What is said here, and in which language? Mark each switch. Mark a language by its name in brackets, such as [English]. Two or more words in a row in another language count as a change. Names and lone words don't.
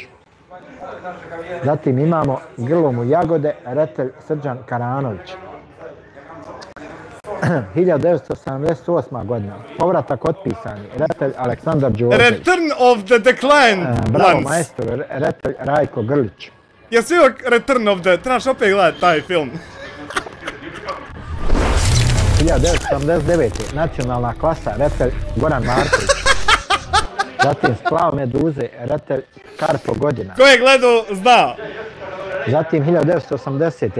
[Croatian] Zatim imamo Grlom u jagode, redatelj Srđan Karanović. 1978. godina, povratak otpisani, redatelj Aleksandar Đorđević. Return of the Declined Bravo Ones. maestro, redatelj Rajko Grlić. Jesi uvijek Return of the... Trebaš opet gledat taj film. 1979. Nacionalna klasa, redatelj Goran Marković. Zatim Splav meduze, redatelj Karpo Godina. Ko je gledao, zna. Zatim 1980.